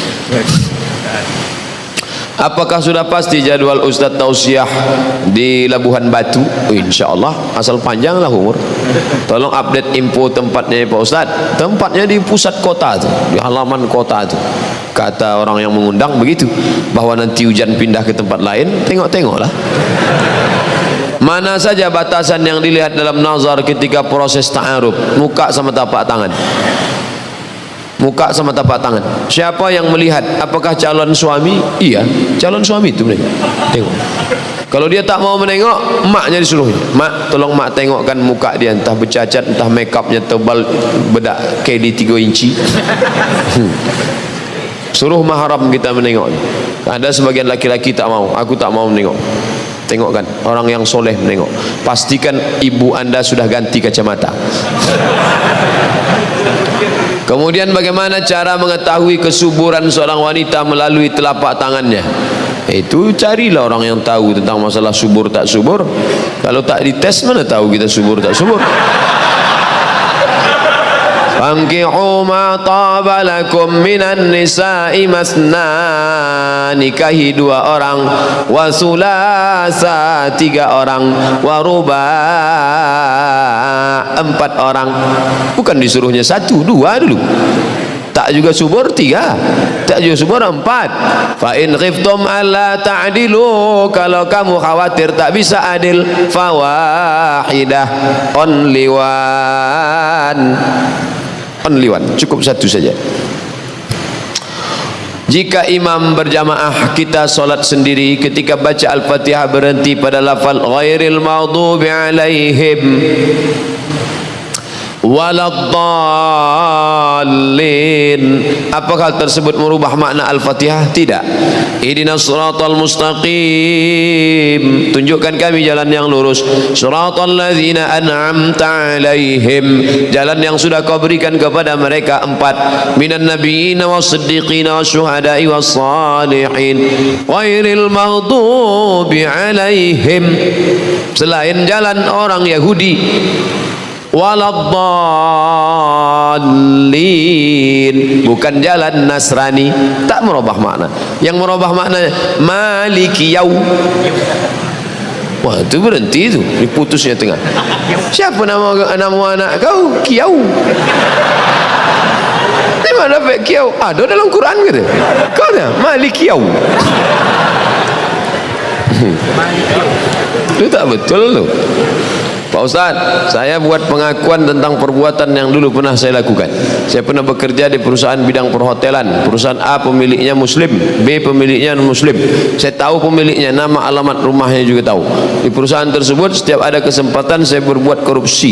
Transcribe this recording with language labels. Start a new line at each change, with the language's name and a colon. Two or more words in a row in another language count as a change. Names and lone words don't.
Indonesian: Apakah sudah pasti jadwal Ustaz tausiah di Labuhan Batu? InsyaAllah, asal panjanglah umur. Tolong update info tempatnya Pak Ustaz. Tempatnya di pusat kota tu, di halaman kota tu. Kata orang yang mengundang begitu, bahwa nanti hujan pindah ke tempat lain, tengok-tengoklah. Mana saja batasan yang dilihat dalam nazar ketika proses ta'aruf? Muka sama tapak tangan. Muka sama tapak tangan. Siapa yang melihat? Apakah calon suami? Iya, calon suami itu menengok. Tengok. Kalau dia tak mau menengok, maknya disuruh. Mak, tolong mak tengokkan muka dia, entah bercacat, entah make upnya tebal bedak KD 3 inci. Suruh mahram kita menengok. Ada sebagian laki-laki tak mau. Aku tak mau menengok. Tengokkan orang yang soleh menengok. Pastikan ibu anda sudah ganti kacamata. Kemudian bagaimana cara mengetahui kesuburan seorang wanita melalui telapak tangannya? Itu carilah orang yang tahu tentang masalah subur tak subur. Kalau tak dites mana tahu kita subur tak subur.
Arabic: فانكحوا ما طاب لكم من النساء مثنى,
Indonesian: nikahi 2 orang,
Arabic: وثلاث 3 orang, ورباع 4 orang.
Indonesian: Bukan disuruhnya 1, 2 dulu. Tak juga subur 3, tak juga subur 4.
Arabic: فإن خفتم ألا تعدلوا,
Indonesian: kalau kamu khawatir tak bisa adil, fawahidah,
English: only one,
Indonesian: cukup 1 saja. Jika imam berjamaah, kita solat sendiri, ketika baca Al-Fatihah berhenti pada lafal
Arabic: غير المغضوب عليهم ولا الضالين,
Indonesian: apakah hal tersebut merubah makna Al-Fatihah? Tidak.
Arabic: اهدنا الصراط المستقيم,
Indonesian: tunjukkan kami jalan yang lurus.
Arabic: صراط الذين أنعمت عليهم,
Indonesian: jalan yang sudah kau berikan kepada mereka 4,
Arabic: من النبيين والصديقين والشهداء والصالحين غير المغضوب عليهم,
Indonesian: selain jalan orang Yahudi,
Arabic: waladdallin,
Indonesian: bukan jalan Nasrani. Tak merubah makna. Yang merubah makna
Arabic: مالك يوم.
Indonesian: Wah, itu berhenti tu, diputusnya tengah. Siapa nama anak kau? Kiyau. Di mana dapat kiyau? Ada dalam Quran ke tu? Kau dah
Arabic: مالك يوم.
Indonesian: Itu tak betul tu. Pak Ustaz, saya buat pengakuan tentang perbuatan yang dulu pernah saya lakukan. Saya pernah bekerja di perusahaan bidang perhotelan. Perusahaan A pemiliknya Muslim, B pemiliknya non-Muslim. Saya tahu pemiliknya, nama, alamat rumahnya juga tahu. Di perusahaan tersebut setiap ada kesempatan saya berbuat korupsi.